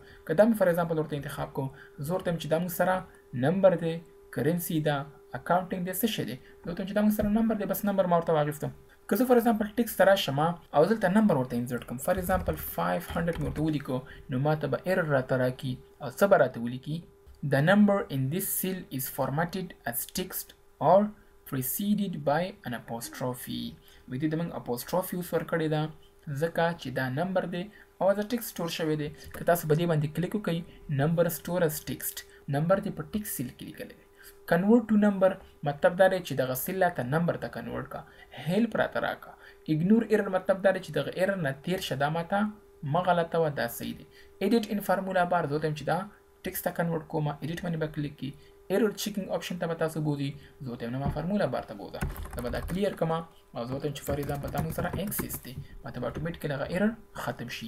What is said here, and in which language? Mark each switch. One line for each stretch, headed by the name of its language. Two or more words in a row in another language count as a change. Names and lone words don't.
Pashto: که دا مې
English: for example
Pashto: ورته انتخاب کوم زه ورته وایم چې دا موږ سره نمبر دی، کرنسی ده، اکاونټینګ دی، څه شی دی. زه ورته وایم چې دا موږ سره نمبر دی، بس نمبر ما ورته واغېسته. که زه
English: for example
Pashto: ټیکس ته راشم او دلته نمبر ورته انسرټ کړم،
English: for example
Pashto: 500 مې ورته ولیکو، نو ماته به ایرر راته راکړي او څه به راته ولیکي
English: The number in this cell is formatted as text or preceded by an apostrophe.
Pashto: وې دې د موږ apostrophe اوس ورکړې ده ځکه چې دا نمبر دی او د ټیکس سٹور شوی دی. که تاسو په دې باندې کلیک وکړئ
English: number stored as text،
Pashto: نمبر دې په ټیکس سیل کې لیکلی دی.
English: convert to number
Pashto: مطلب دا دی چې دغه سیل ته نمبر ته کنورټ کا. هیلپ راته راکا.
English: ignore error
Pashto: مطلب دا دی چې دغه ایرر نه تیر شه، دا ماته ما غلطه و دا صحیح دی.
English: edit in formula bar
Pashto: زه وایم چې دا ټیکس ته کنورټ کوم، ایډیټ باندې به کلیک کی،
English: error checking option
Pashto: ته به تاسو بوزي، زه وایم نه ما فارمولا بار ته بوزه، دا به دا کلیر کما او زه وایم چې
English: for example
Pashto: دا موږ سره ایکسس دی، ماته به اتوماتیکلی هغه ایرر ختم شي.